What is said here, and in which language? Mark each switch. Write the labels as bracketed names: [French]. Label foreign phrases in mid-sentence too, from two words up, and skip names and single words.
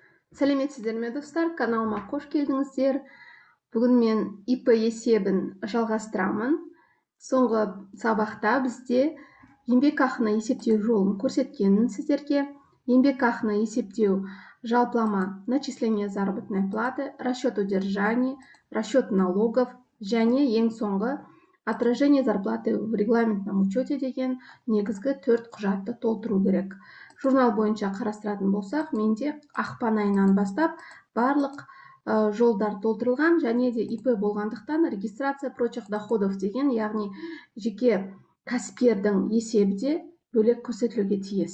[Kazakh] Сәлеметсіздер ме достар, каналыма қош келдіңіздер. Бүгін мен ИП есебін жалғастырамын. Соңғы сабақта бізде еңбекақыны есептеу жолын көрсеткенмін сіздерге. Еңбекақыны есептеу жалпылама [Russian] начисление заработной платы, расчет удержаний, расчет налогов [Kazakh] және ең соңғы [Russian] отражение зарплаты в регламентном учете [Kazakh] деген негізгі 4 құжатты толтыру керек. Журнал бойынша қарастыратын болсақ, менде ақпан айынан бастап барлық жолдар толтырылған, және де ИП болғандықтан [Russian] регистрация прочих доходов [Kazakh] деген, яғни жеке кәсіпкердің есебі де бөлек көрсетілуге тиіс.